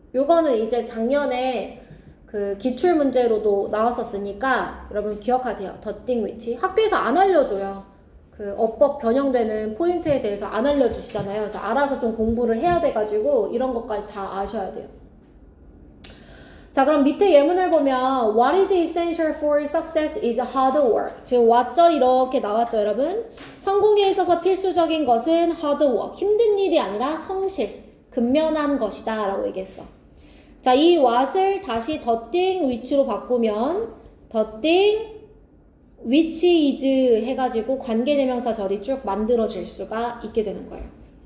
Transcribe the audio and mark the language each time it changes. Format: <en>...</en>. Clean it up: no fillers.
<ko>요거는 이제 작년에 그 기출 문제로도 나왔었으니까 여러분 기억하세요.</ko> <en>the thing which.</en> <ko>학교에서 안 알려줘요. 그 어법 변형되는 포인트에 대해서 안 알려주시잖아요. 그래서 알아서 좀 공부를 해야 돼가지고 이런 것까지 다 아셔야 돼요.</ko> <en>자, 그럼 밑에 예문을 보면 What is essential for success is hard work.</en> <ko>지금 what절 이렇게 나왔죠, 여러분? 성공에 있어서 필수적인 것은</ko> <en>hard work.</en> <ko>힘든 일이 아니라 성실, 근면한 것이다 라고 얘기했어. 자, 이 what을 다시 the thing which로 바꾸면</ko> <en>the thing which is</en> <ko>해가지고 관계대명사 절이 쭉 만들어질 수가 있게 되는 거예요.</ko>